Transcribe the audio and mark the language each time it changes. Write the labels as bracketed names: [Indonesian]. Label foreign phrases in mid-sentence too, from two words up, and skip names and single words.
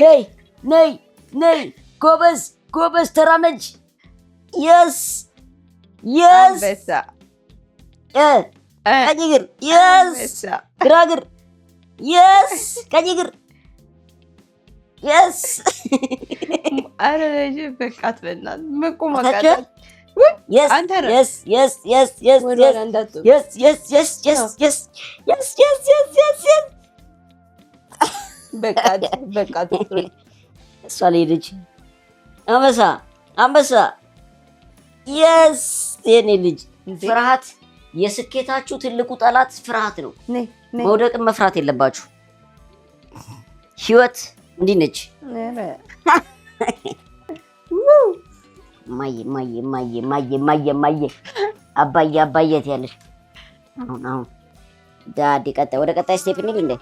[Amharic] ነይ ነይ ነይ ጎበዝ ጎበዝ ተራመጅ [English] yes yes [Amharic] አንበሳ ቀኝ እግር የስ ግራ እግር የስ ቀኝ እግር የስ አረ ልጅ በቃ አትበላት መቆም አቃታት [English] Yes, [Amharic] አንተ [English] yes, yes, yes, yes, yes, [Amharic] እንዳትወጣ [English] yes, yes, yes, yes, yes, yes, yes, yes, yes, yes. [Amharic] በቃ በቃ ትጥሪ እሷ ልጅ አንበሳ አንበሳ yes የኔ ልጅ ፍርሃት የስኬታችሁ ትልቁ ጠላት ፍርሃት ነው። ነይ ነይ መውደቅን መፍራት የለባችሁ። ህይወት እንዲህ ነች። ማየ ማየ ማየ ማየ ማየ ማየ አባዬ አባዬ ትያለሽ። አሁን ዳዲ ቀጣይ ወደ ቀጣይ ስቴፕ እንሂድ እንዴ